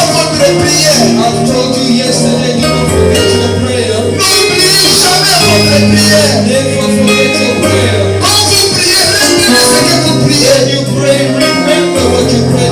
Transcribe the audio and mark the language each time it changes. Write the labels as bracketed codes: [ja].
[en] I've told you yesterday, do not forget your prayer. [fr] N'oubliez jamais votre prière. [en] Never forget your prayer. [fr] Quand vous priez, retenez ce que vous priez. [en] When you pray, remember what you prayed.